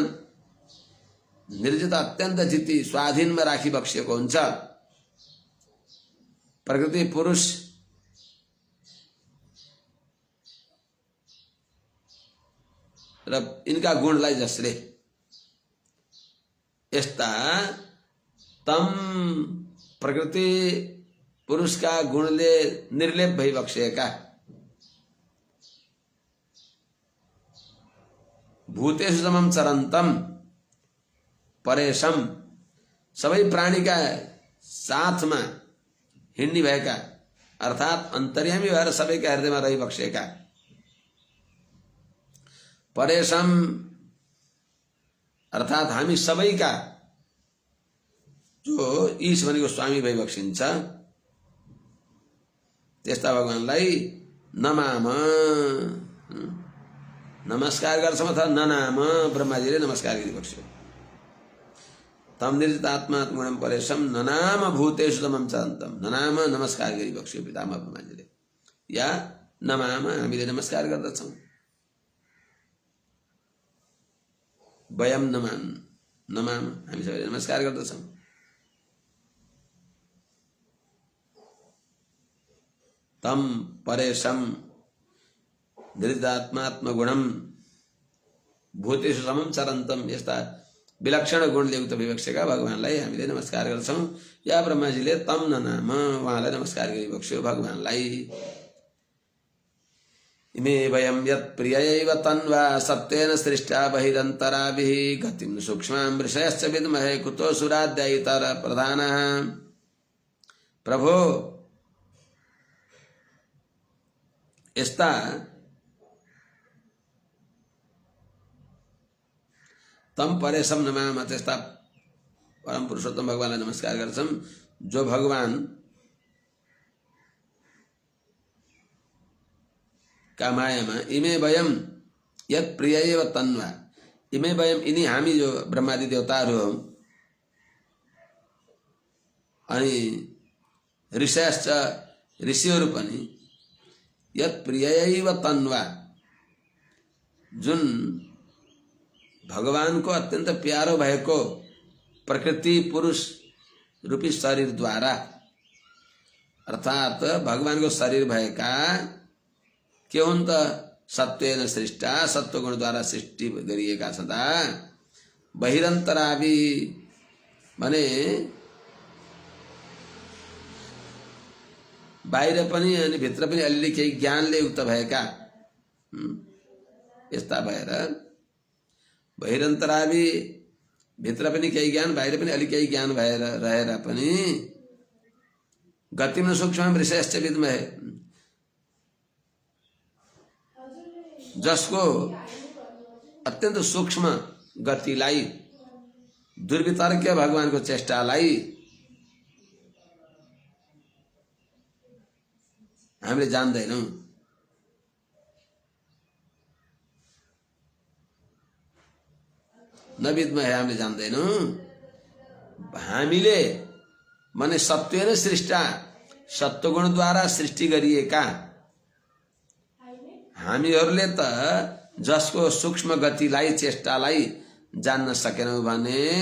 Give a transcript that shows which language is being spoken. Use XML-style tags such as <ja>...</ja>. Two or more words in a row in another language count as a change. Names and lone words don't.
<ne>निर्जित अत्यन्त जिति स्वाधीनमा राखी बक्सिएको हुन्छ। प्रकृति पुरुष र इनका गुणलाई जसले यस्ता तम प्रकृति पुरुषका गुणले निर्लेप भइबक्सेका</ne> <sa>भूतेषु समम चरन्तम परेशम</sa> <ne>सबै प्राणीका साथमा हिँड्ने भएका अर्थात अन्तर्यामी भएर सबैका हृदयमा रहिबक्सेका परेशम अर्थात हामी सबैका जो ईश भनेको स्वामी भइबक्सिन्छ त्यस्ता भगवानलाई नमाम नमस्कार गर्छौं अथवा ननाम ब्रह्माजीले नमस्कार गरिबक्स्यो</ne> <sa>तम निर्जितात्मा गुणम परेशम ननाम भूतेषु तमम चरन्तम ननाम</sa> <ne>नमस्कार गरिबक्स्यो पितामह ब्रह्माजीले या नमाम हामीले नमस्कार गर्दछौं वयम नमाम हामी सबैले नमस्कार गर्दछौं</ne> <sa>तम परेशम निर्जितात्मा गुणम भूतेषु समम चरन्तम</sa> <ne>यस्ता विलक्षण गुणले युक्त विवक्षका भगवानलाई हामीले नमस्कार गर्छौं या ब्रह्माजीले तम ननाम उहाँलाई नमस्कार गरिबक्स्यो भगवानलाई</ne> <sa>इमे वयम यत् प्रियैव तन्वा सत्येन सृष्टा बहिरन्तराभिः गतिं सूक्ष्मां ऋषयश्च विद्महे कुतो सुराद्यैतर प्रधानः प्रभो</sa> <ne>यस्ता</ne> <sa>तम परेशम नमाम</sa> <ne>त्यस्ता परम पुरुषोत्तम भगवानलाई नमस्कार गर्छौं जो भगवान का मायामा</ne> <sa>इमे वयम यत् प्रियैव तन्वा इमे वयम</sa> <ne>इनी हामी जो ब्रह्मादि देवताहरू हौं अनि ऋषयश्च ऋषिहरू पनि</ne> <sa>यत् प्रियैव तन्वा</sa> <ne>जुन भगवानको अत्यन्त प्यारो भएको प्रकृति पुरुष रूपी शरीर द्वारा अर्थात भगवानको शरीर भएका के हुन् त</ne> <sa>सत्वेन सृष्टा</sa> <ne>सत्वगुण द्वारा सृष्टि गरिएका छँदा बहिरन्तराभि भने बाहिर पनि अनि भित्र पनि अलिअलि केही ज्ञानले युक्त भएका यस्ता भएर बहिरन्तराभि भित्र पनि केही ज्ञान बाहिर पनि अलि केही ज्ञान भएर रहेर पनि</ne> <sa>गतिम सूक्ष्म ऋषयश्च विद्महे</sa> <ne>जसको अत्यन्त सूक्ष्म गतिलाई दुर्वितर्क भगवानको चेष्टालाई हामीले जान्दैनौं नविद्महे हामीले जान्दैनौं हामीले माने</ne> <sa>सत्वेन सृष्टा</sa> <ne>सत्वगुणद्वारा सृष्टि गरिएका हामीहरूले त जसको सूक्ष्म गतिलाई चेष्टालाई जान्न सकेनौं भने</ne>